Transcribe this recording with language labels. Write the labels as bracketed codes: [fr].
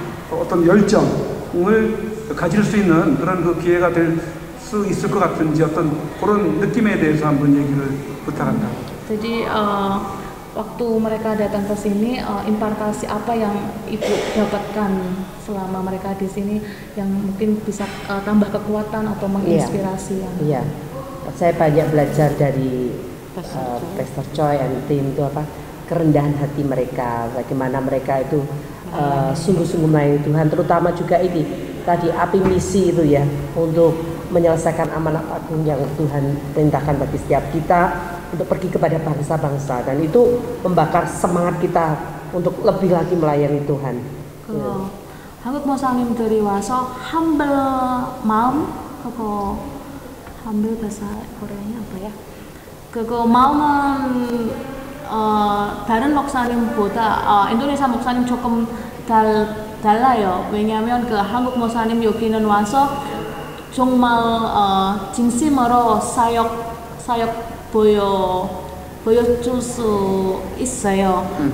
[ko] 어떤 열정을 가질 수 있는 그런 그 기회가 될 수 있을 것 같은지 어떤 그런 느낌에 대해서 한번 얘기를 부탁한다. [id] Jadi waktu mereka datang ke sini, impartasi apa yang Ibu dapatkan selama mereka di sini yang mungkin bisa tambah kekuatan atau menginspirasi yang? Iya, saya banyak belajar dari Pastor Choi and tim itu kerendahan hati mereka, bagaimana mereka itu sungguh-sungguh melayani Tuhan, terutama juga ini tadi api misi itu ya untuk menyelesaikan amanat agung yang Tuhan perintahkan bagi setiap kita untuk pergi kepada bangsa-bangsa dan itu membakar semangat kita untuk lebih lagi melayani Tuhan. [ko] 한국 목사님들이 와서 humble 마음 그거 humble [id] bahasa Koreanya apa ya? [ko] 그거 마음은 다른 목사님보다 인도네시아 목사님 조금 달라요. 왜냐하면 그 한국 목사님 여기는 와서 정말 진심으로 사역 보여줄 수 있어요.